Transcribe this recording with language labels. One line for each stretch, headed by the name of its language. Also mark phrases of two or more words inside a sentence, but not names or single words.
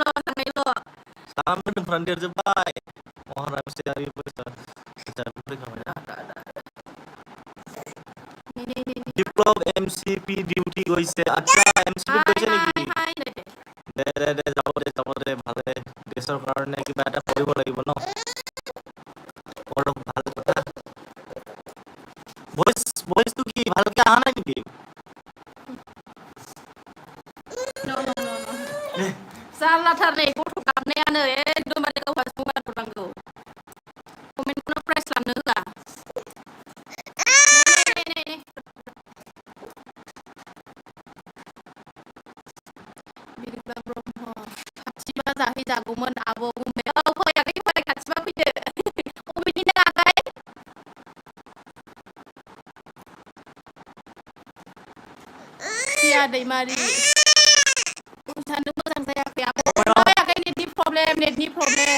Bodo: साम मोदोमफ्रानो देरजोब्बाय महाराज सियारि
Assamese: বিপ্লব এমসিপি ডিউটি গৈছে আচ্ছা এমসিপি গৈছে নেকি দে যাব দে ভালে দেশৰ কাৰণে কিবা এটা কৰিব লাগিব ন বৰ ভাল কথা ভইচটো কি ভালকে অহা নাই নেকি
Bodo: जारलाथार नै गथ' गाबनायानो एकदमबारे गावहासो मबाइल हरनांगौ कमेन्टखौनो प्राइस लानो होआ बिरग्लां ब्रह्म खाथिबा जाहैजागौमोन आब' गुमै फैयाखै खाथिबा फैदो अबेनि नों आगै प्रिया दैमारि जानो मोजां जायाखै आगै नेटनि प्रब्लेम